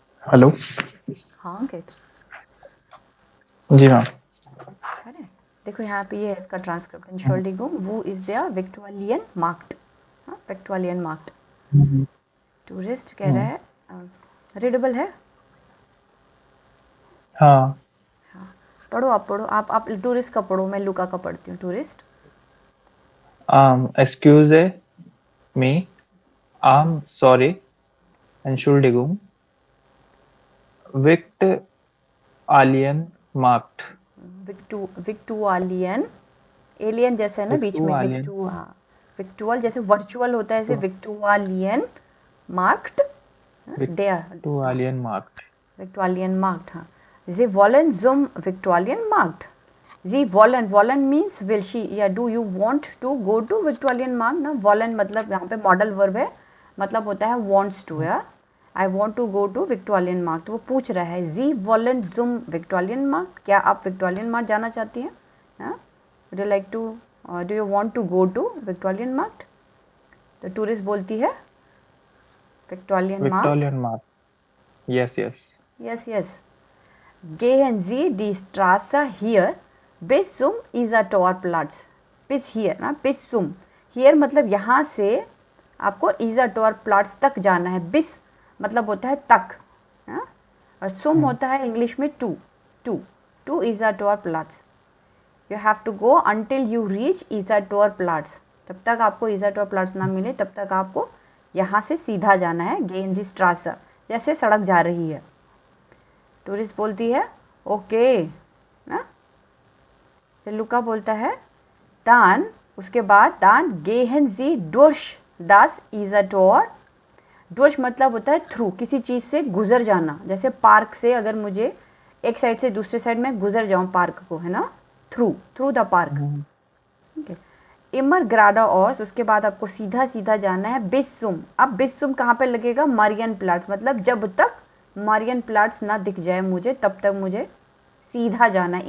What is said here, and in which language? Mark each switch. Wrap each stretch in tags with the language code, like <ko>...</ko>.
<hi>Hello. हाँ अंकित, जी ma'am. अरे देखो यहाँ पे ये है इसका transcript.</hi> <de>Entschuldigung, wo ist der Viktualien Markt?</de> <hi>हाँ,</hi> <de>Viktualien Markt।</de> <hi>टूरिस्ट कह रहा है, रीडेबल है। हाँ। हाँ, पढ़ो, आप पढ़ो, आप टूरिस्ट का पढ़ो, मैं लुका का पढ़ती हूँ। Tourist.</hi> <en>Excuse me, I'm sorry,</en> <de>Entschuldigung, Vict Alien Markt,</de> <hi>विक्टुआलियन, alien जैसे है ना बीच</hi> <de>Victu</de> <hi>में,</hi> <de>Alien,</de> <hi>विक्टुअल जैसे वर्चुअल होता है, ऐसे विक्टुआलियन मार्क्ट, dare,</hi> <de>Victu Alien Markt.</de> <hi>Victorian मार्क्ट। हाँ,</hi> <de>Sie wollen zum Victorian Markt? Sie wollen, wollen</de> <en>means will she,</en> <hi>या</hi> <en>do you want to go to Victorian Markt</en> <hi>ना। wollen मतलब यहाँ पे मॉडल वर्ब है, मतलब होता है</hi> <en>wants to,</en> <hi>या</hi> <en>I want to go to Victorian Markt।</en> <hi>वो पूछ रहा है</hi> <de>Sie wollen zum Victorian Markt?</de> <hi>क्या आप विक्टोरियन मार्ट जाना चाहती हैं? हाँ,</hi> <en>would you like to, do you want to go to Victorian Markt?</en> <hi>तो टूरिस्ट बोलती है Victorian mart.</hi> <en>Victorian Markt. Yes, yes. Yes yes.</en> <de>Gehen Sie die Straße hier bis zum Isatorplatz.</de> <hi>Bis hier ना,</hi> <de>bis zum,</de> <hi>here मतलब यहाँ से आपको Isatorplatz तक जाना है। bis मतलब होता है तक, हाँ? और sum होता है इंग्लिश में</hi> <en>to Isatorplatz. You have to go until you reach Isatorplatz.</en> <hi>तब तक आपको Isatorplatz ना मिले तब तक आपको यहाँ से सीधा जाना है।</hi> <de>Gehen Sie Straße,</de> <hi>जैसे सड़क जा रही है। टूरिस्ट बोलती है ओके ना। तो लुका बोलता है dann, उसके बाद</hi> <de>dann gehen Sie durch das Isator।</de> <hi>durch मतलब होता है थ्रू, किसी चीज़ से गुजर जाना। जैसे पार्क से अगर मुझे एक साइड से दूसरे साइड में गुजर जाऊँ पार्क को, है ना,</hi> <en>Through the park.</en> <de>इमर ग्राडा ऑस,</de> <hi>उसके बाद आपको सीधा सीधा जाना है बिस्सुम। अब बिस्सुम कहाँ पे लगेगा? मारियन प्लाट्स, मतलब जब तक मारियन प्लाट्स ना दिख जाए मुझे तब तक मुझे सीधा जाना है।</hi>